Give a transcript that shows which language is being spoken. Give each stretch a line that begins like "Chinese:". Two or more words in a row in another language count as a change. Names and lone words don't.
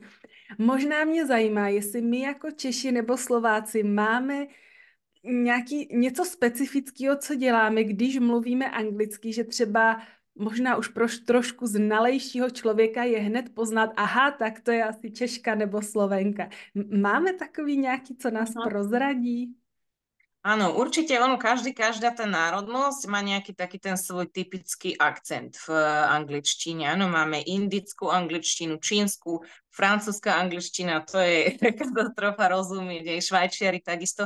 Czech: Možná mě zajímá, jestli my jako Češi nebo Slováci máme něco specifického, co děláme, když mluvíme anglicky, že třeba možná už pro trošku znalejšího člověka je hned poznat, aha, tak to je asi Češka nebo Slovenka. Máme takový nějaký, co nás prozradí?
Slovak: Áno, určite každá tá národnosť má nejaký taký ten svoj typický akcent v angličtine. Áno, máme indickú angličtinu, čínsku, francúzska angličtina, to je katastrofa rozumieť, aj Švajčiari takisto.